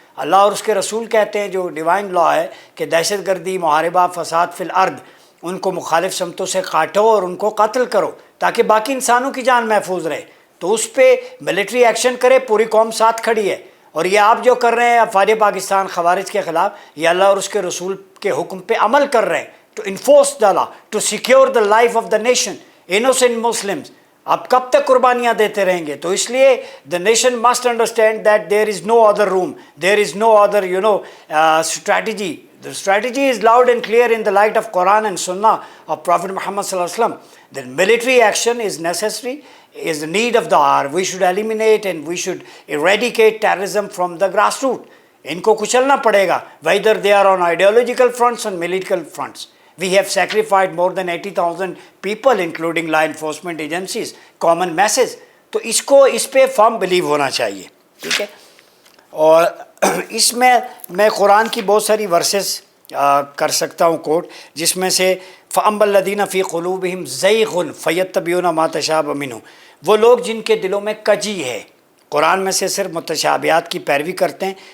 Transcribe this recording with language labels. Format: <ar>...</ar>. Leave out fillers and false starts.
<ur>اللہ اور اس کے رسول کہتے ہیں، جو ڈیوائن لا ہے، کہ دہشت گردی، محاربہ، فساد فی الارض، ان کو مخالف سمتوں سے کاٹو اور ان کو قتل کرو تاکہ باقی انسانوں کی جان محفوظ رہے. تو اس پہ ملٹری ایکشن کرے، پوری قوم ساتھ کھڑی ہے. اور یہ آپ جو کر رہے ہیں افواج پاکستان خوارج کے خلاف، یہ اللہ اور اس کے رسول کے حکم پہ عمل کر رہے ہیں.</ur> <en>To enforce the law, to secure the life of the nation, innocent Muslims.</en> <ur>آپ کب تک قربانیاں دیتے رہیں گے؟ تو اس لیے</ur> <en>The nation must understand that there is no other room, there is no other strategy. The strategy is loud and clear in the light of Quran and Sunnah of Prophet Muhammad sallallahu alaihi wasallam. That military action is necessary, is the need of the hour. We should eliminate and we should eradicate terrorism from the grassroots.</en> <ur>ان کو کچلنا پڑے گا،</ur> <en>whether they are on ideological fronts and military fronts. We have sacrificed more than 80,000 people including law enforcement agencies, common masses.</en> <ur>تو اس پہ فرم blue ہونا چاہیے. ٹھیک ہے، اور اس میں قرآن کی بہت ساری ورسز کر سکتا ہوں کوٹ، جس میں سے</ur> <ar>فَأَمَّا الَّذِينَ فِي قُلُوبِهِمْ زَيْغٌ فَيَتَّبِعُونَ مَا تَشَابَهَ مِنْهُ.</ar> <ur>وہ لوگ جن کے دلوں میں کجی ہے، قرآن میں سے صرف متشابہات کی پیروی کرتے ہیں.</ur>